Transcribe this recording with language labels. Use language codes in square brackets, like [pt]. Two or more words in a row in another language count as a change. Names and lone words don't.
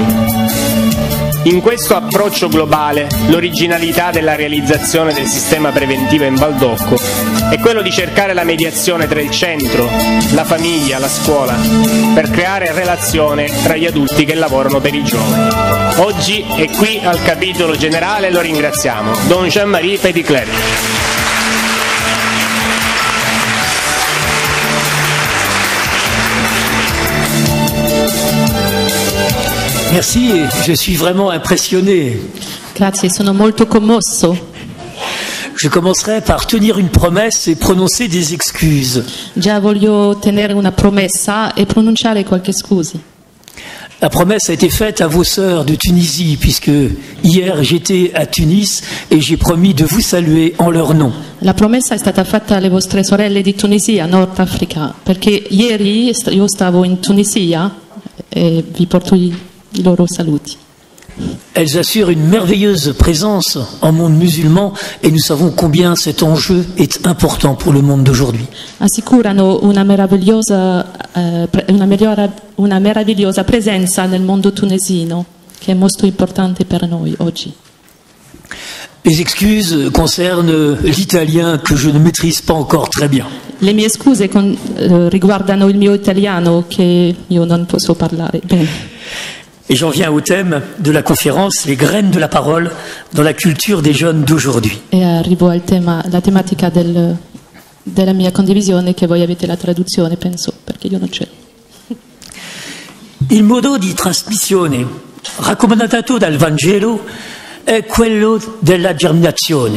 [it] In questo approccio globale, l'originalità della realizzazione del sistema preventivo in Valdocco è quello di cercare la mediazione tra il centro, la famiglia, la scuola, per creare relazione tra gli adulti che lavorano per i giovani. Oggi è qui al capitolo generale e lo ringraziamo, Don Jean-Marie Petitclerc. [fr] Merci, je suis vraiment impressionné. [it] Grazie, sono molto commosso. [fr] Je commencerai par tenir une promesse et prononcer des excuses. [it] Già voglio tenere una promessa e pronunciare qualche scusi. [fr] La promesse a été faite à vos sœurs de Tunisie, puisque hier j'étais à Tunis et j'ai promis de vous saluer en leur nom. [it] La promessa è stata fatta alle vostre sorelle di Tunisia, Nord Africa, perché ieri io stavo in Tunisia e vi porto i loro saluti. [fr] Elles assurent une merveilleuse présence en monde musulman et nous savons combien cet enjeu est important pour le monde d'aujourd'hui. [it] Assicurano una meravigliosa presenza nel mondo tunisino, che è molto importante per noi oggi. [fr] Les excuses concernent l'italien que je ne maîtrise pas encore très bien. [it] Le mie scuse riguardano il mio italiano che io non posso parlare bene. [fr] Et j'en viens au thème de la conférence, les graines de la parole dans la culture des jeunes d'aujourd'hui. [it] E arrivo al tema, la tematica della mia condivisione, che voi avete la traduzione, penso, perché io non c'è. Il modo di trasmissione raccomandato dal Vangelo è quello della germinazione.